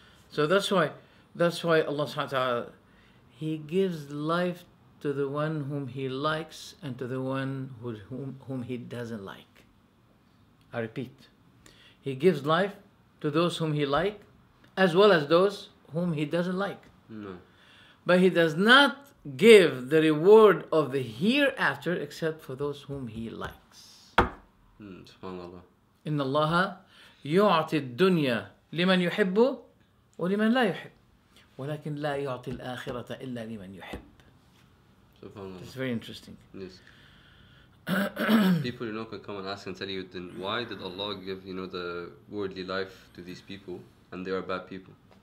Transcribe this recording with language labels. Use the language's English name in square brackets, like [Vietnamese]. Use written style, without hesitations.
[English] So that's why Allah subhanahu wa ta'ala, he gives life to the one whom he likes and to the one whom he doesn't like. I repeat. He gives life to those whom he likes as well as those whom he doesn't like. No. But he does not give the reward of the hereafter except for those whom he likes. SubhanAllah. [Arabic] إن الله يعطي الدنيا لمن يحب ولمن لا يحب ولكن لا يعطي الآخرة إلا لمن يحب. [English] SubhanAllah. It's very interesting. Yes. People, can come and ask and tell you, then why did Allah give, the worldly life to these people and they are bad people?